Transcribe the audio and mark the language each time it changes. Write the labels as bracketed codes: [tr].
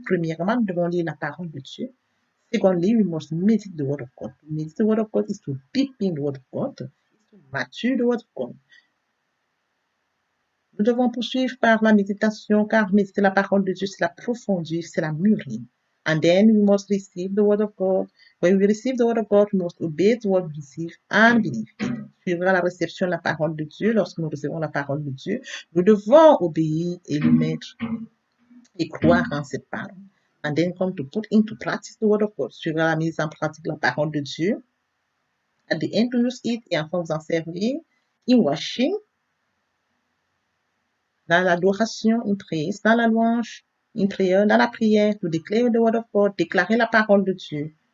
[fr] Premièrement, nous devons lire la parole de Dieu. [en] Secondly, we must meditate the word of God. To meditate the word of God is to deep in the word of God, is to mature the word of God. [fr] Nous devons poursuivre par la méditation, car méditer la parole de Dieu, c'est la profondir, c'est la mûrir. [en] And then we must receive the word of God. When we receive the word of God, we must obey the word we receive and believe it. [fr] Suivra la réception de la parole de Dieu. Lorsque nous recevons la parole de Dieu, nous devons obéir et le mettre et croire en cette parole. [en] And then come to put into practice the word of God. [fr] Suivra la mise en pratique de la parole de Dieu. [en] At the end, to use it [fr] et enfin vous en servir. [en] In washing, [fr] dans l'adoration, [en] in praise, [fr] dans la louange, [en] in prayer, [fr] dans la prière, [en] to declare the word of God, [fr] déclarer la parole de Dieu.